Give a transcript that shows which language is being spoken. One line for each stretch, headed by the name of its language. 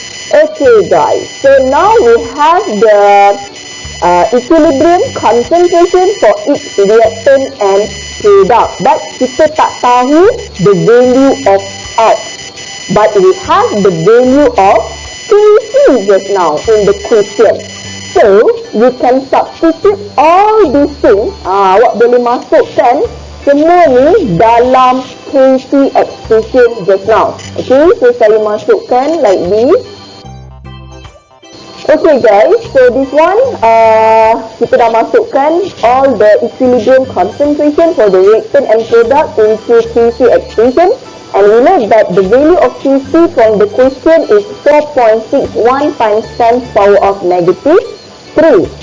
English: Okay guys, so now we have the equilibrium concentration for each reactant and product. But
Malay: kita tak tahu
English: the value of X. But we have the value of KC just now in the quotient. So, you can substitute all these things.
Malay: Awak boleh masukkan semua ni dalam KC expression
English: just now. Okay, so
Malay: saya masukkan
English: like this. Okay guys, so this one,
Malay: kita dah masukkan
English: all the equilibrium concentration for the reactant and product into KC expression. And we know that the value of KC from the quotient is 4.61 times 10 power of negative 3.